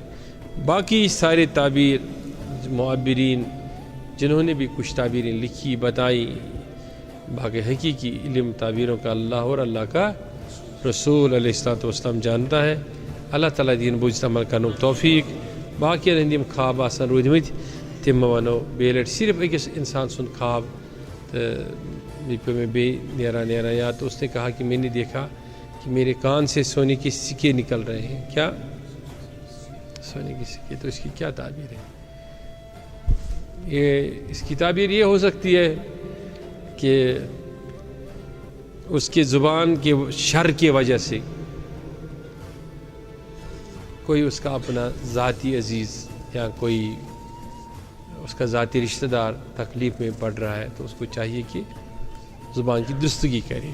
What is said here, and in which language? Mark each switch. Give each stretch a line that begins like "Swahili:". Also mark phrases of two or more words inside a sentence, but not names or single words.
Urdu: باقی سارے تعبیر معبرین جنہوں نے بھی کچھ تعبیریں لکھی بتائی، باقی حقیقی علم تعبیروں کا اللہ اور اللہ کا رسول
Arabic: علیہ الصلوۃ والسلام
Urdu: جانتا ہے۔ اللہ تعالیٰ دین بوجھ عمل کرنے توفیق
Kashmiri: باقی ہندیم خواب آسان روٗدمٕتۍ تِم ونو بیٚیہِ لٹہِ صرف أکِس انسان سُنٛد خواب تہٕ پیٚو مےٚ بیٚیہِ نیران یاد
Urdu: تو اس نے کہا کہ میں نے دیکھا کہ میرے کان سے سونے کے سکے نکل رہے ہیں۔ کیا سونے کے سکے؟ تو اس کی کیا تعبیر ہے؟ اس کی تعبیر یہ ہو سکتی ہے کہ اس کے زبان کے شر کی وجہ سے کوئی اس کا اپنا ذاتی عزیز یا کوئی اس کا ذاتی رشتہ دار تکلیف میں پڑ رہا ہے تو اس کو چاہیے کہ زبان کی درستگی کرے۔